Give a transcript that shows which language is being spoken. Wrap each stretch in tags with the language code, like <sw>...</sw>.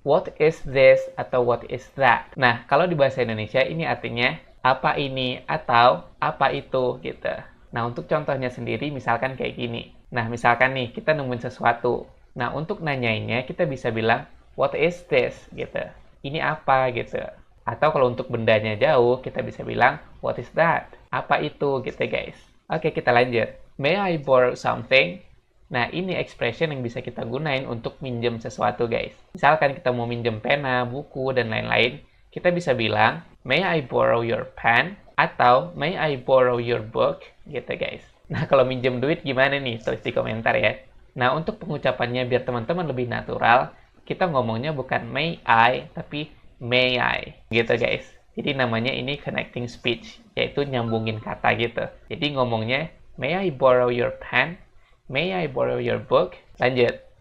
<en>what is this atau what is that.</en> <id>Nah, kalau di bahasa Indonesia ini artinya apa ini atau apa itu gitu. Nah, untuk contohnya sendiri misalkan kayak gini. Nah, misalkan nih kita nemuin sesuatu. Nah, untuk nanyainnya kita bisa bilang</id> <en>what is this</en> <id>gitu. Ini apa gitu. Atau kalau untuk bendanya jauh, kita bisa bilang</id> <en>what is that?</en> <id>Apa itu gitu guys. Oke, kita lanjut.</id> <en>May I borrow something?</en> <id>Nah, ini expression yang bisa kita gunain untuk minjem sesuatu, guys. Misalkan kita mau minjem pena, buku, dan lain-lain, kita bisa bilang,</id> <en>may I borrow your pen? Atau, may I borrow your book?</en> <id>Gitu, guys. Nah, kalau minjem duit gimana nih? Tulis di komentar ya. Nah, untuk pengucapannya biar teman-teman lebih natural, kita ngomongnya bukan</id> <en>may I,</en> <id>tapi may I. Gitu, guys. Jadi namanya ini connecting speech, yaitu nyambungin kata gitu. Jadi ngomongnya,</id> <en>may I borrow your pen? May I borrow your book?</en> <id>Lanjut.</id>